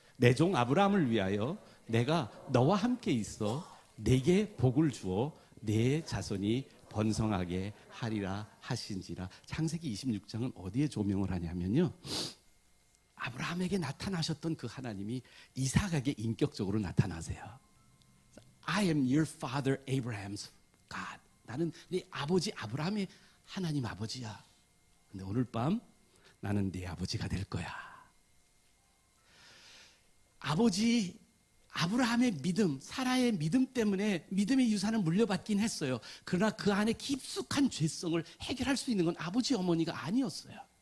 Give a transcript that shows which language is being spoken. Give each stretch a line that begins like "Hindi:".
Korean: 내 종 아브라함을 위하여 내가 너와 함께 있어 내게 복을 주어 내 자손이 번성하게 하리라 하신지라. 창세기 26장은 어디에 조명을 하냐면요, 아브라함에게 나타나셨던 그 하나님이 이삭에게 인격적으로 나타나세요.
English: I am your father Abraham's God.
Korean: 나는 네 아버지 아브라함의 하나님 아버지야. 근데 오늘 밤 나는 네 아버지가 될 거야. 아버지 아브라함의 믿음, 사라의 믿음 때문에 믿음의 유산을 물려받긴 했어요. 그러나 그 안에 깊숙한 죄성을 해결할 수 있는 건 아버지 어머니가 아니었어요.